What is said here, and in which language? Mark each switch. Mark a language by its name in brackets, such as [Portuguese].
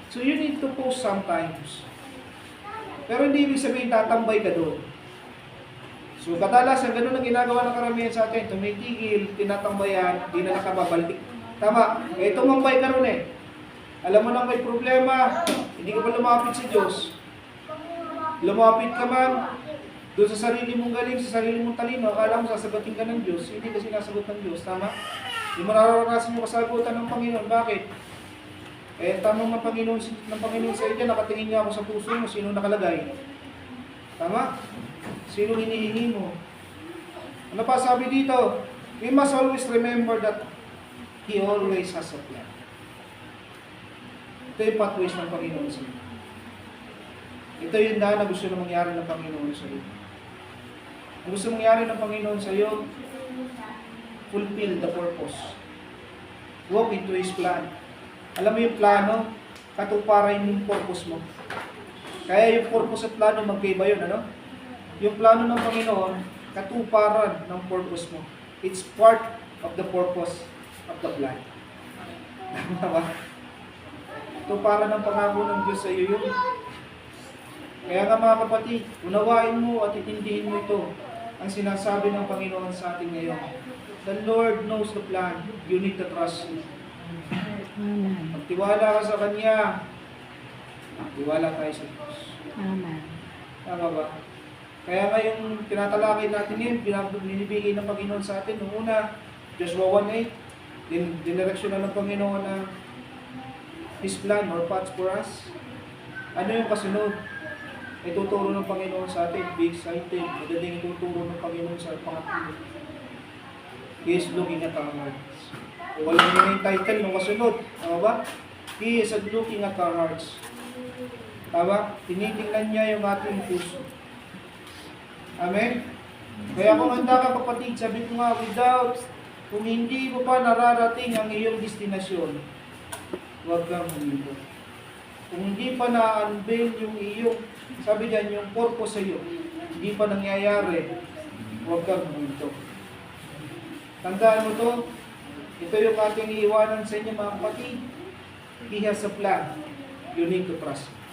[English] So you need to pause sometimes. [Filipino] Pero hindi ibig sabihin tatambay ka doon. So kadalasan, ganun ang ginagawa ng karamihan sa atin. Tumitigil, tinatambayan, di na nakababalik. Tama, tumambay ka ron eh. Alam mo na may problema, hindi ka pa lumapit sa Diyos. Lumapit ka man, doon sa sarili mong galing, sa sarili mong talino, akala mo sasagutin ka ng Diyos, hindi ka sinasagot ng Diyos. Tama? Hindi mo nararanasan yung kasagutan ng Panginoon. Bakit? Tamang ng Panginoon sa iyo, nakatingin niya ako sa puso mo, sino nakalagay? Tama? Sino hinihingi mo? Ano pa sabi dito? [English] We must always remember that He always has a plan. [Filipino] Ito yung pathways ng Panginoon sa iyo. Ito yung daan na gusto na mangyari ng Panginoon sa iyo. Ang gusto mangyari ng Panginoon sa iyo, [English] fulfill the purpose. Walk into His plan. [Filipino] Alam mo yung plano, katuparan yung purpose mo. Kaya yung purpose at plano, magkaiba yun, ano? Yung plano ng Panginoon, katuparan ng purpose mo. [English] It's part of the purpose of the plan. [Filipino] Tama ba? Tuparan ng pangako ng Diyos sa iyo yun. Kaya nga mga kapatid, unawain mo at itindihin mo ito ang sinasabi ng Panginoon sa atin ngayon. [English] The Lord knows the plan. You need to trust Him. [Filipino] Amen. Magtiwala ka sa Kanya. Magtiwala tayo sa Diyos. Amen. Tama ba? Kaya nga yung tinatalakay natin ngayon, binibigay ng Panginoon sa atin. Noong una, Joshua 1:8, dinireksyon na ng Panginoon na [English] His plan or paths for us. [Filipino] Ano yung kasunod? Ituturo ng Panginoon sa atin. [English] Be excited. [Filipino] Madaling ituturo ng Panginoon sa pangatlo. [English] He is looking at our hearts. [Filipino] Walang yun yung title ng kasunod. Tama ba? [English] He is looking at our hearts. [Filipino] Tama? Tinitingnan niya yung ating puso. Amen? Kaya kung handa ka kapatid, sabi ko nga, kung hindi mo pa nararating ang iyong destinasyon, huwag kang huminto. Kung hindi pa na-unveil yung iyong, sabi dyan, yung purpose sa iyo, hindi pa nangyayari, huwag kang huminto. Tandaan mo to, ito yung ating iiwanan sa inyo mga kapatid. [English] He has a plan. You need to trust.